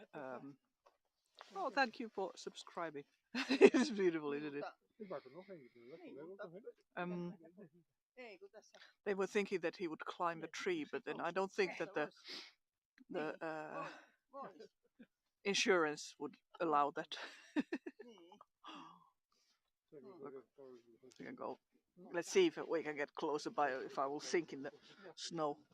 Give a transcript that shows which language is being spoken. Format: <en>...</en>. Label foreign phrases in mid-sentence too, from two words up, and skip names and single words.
<en>Oh, thank you for subscribing. It's beautiful, isn't it?</en> <nl>Ik maak er nog eentje. Lekker, lekker nog een.</nl> <fi>Ei, kun tässä</fi> <en>They were thinking that he would climb a tree, but then I don't think that the</en> <fi>vois.</fi> <en>insurance would allow that.</en> <fi>Niin.</fi> <en>We can go. Let's see if we can get closer by, if I will sink in the snow.</en>